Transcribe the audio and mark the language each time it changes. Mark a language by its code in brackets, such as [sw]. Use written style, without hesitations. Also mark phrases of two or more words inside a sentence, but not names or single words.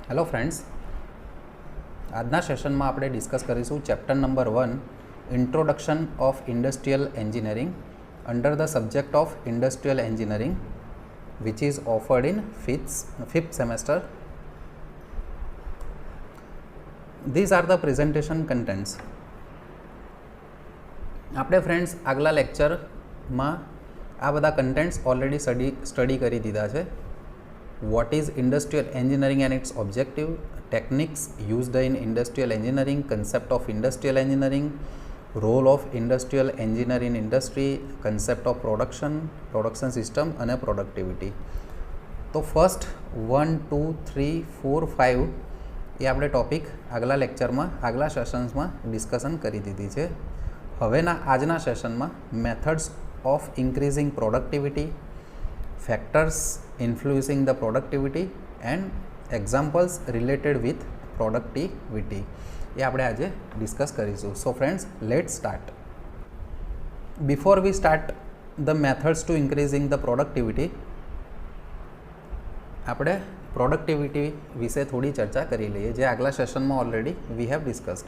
[en] फ्रेंड्स, [gu] આજના સેશનમાં આપણે ડિસ્કસ કરીશું [en] chapter number 1 introduction of industrial engineering under the subject of industrial engineering which is offered in fifth semester. these are the presentation contents. [gu] આપણે ફ્રેન્ડ્સ આગલા લેક્ચરમાં આ બધા કન્ટેન્ટ્સ [en] already study [gu] કરી દીધા છે. [en] What is industrial engineering and its objective, techniques used in industrial engineering, concept of industrial engineering, role of industrial engineer in industry, concept of production system and productivity. [gu] તો ફર્સ્ટ 1, 2, 3, 4, 5 એ આપણે ટોપિક આગલા લેક્ચરમાં આગલા સેશન્સમાં ડિસ્કશન કરી દીધી છે. હવેના આજના સેશનમાં [en] methods of increasing productivity, factors influencing the productivity and examples related with productivity [gu] એ આપણે આજે ડિસ્કસ કરીશું. [en] so friends, let's start. before we start the methods to increasing the productivity, [gu] આપણે પ્રોડક્ટિવિટી વિશે થોડી ચર્ચા કરી લઈએ, જે આગલા સેશનમાં ઓલરેડી [en] we have discussed.